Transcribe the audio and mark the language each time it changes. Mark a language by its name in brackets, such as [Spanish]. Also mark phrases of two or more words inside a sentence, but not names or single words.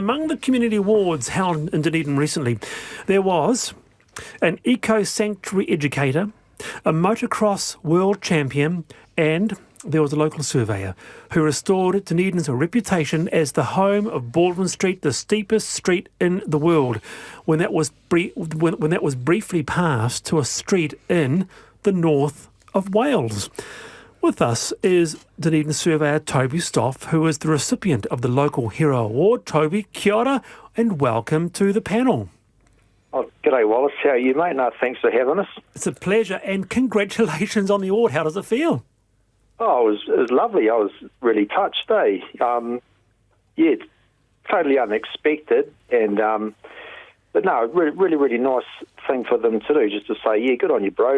[English] Among the community awards held in Dunedin recently, there was an eco-sanctuary educator, a motocross world champion, and there was a local surveyor who restored Dunedin's reputation as the home of Baldwin Street, the steepest street in the world, when that was briefly passed to a street in the north of Wales. With us is Dunedin surveyor Toby Stoff, who is the recipient of the Local Hero Award. Toby, [Māori] kia ora, [English] and welcome to the panel. Oh, g'day, Wallace. How are you, mate? No, thanks for having us. It's a pleasure, and congratulations on the award. How does it feel? Oh, it was lovely. I was really touched, eh? Totally unexpected, and but no, really, really nice thing for them to do, just to say, yeah, good on you, bro.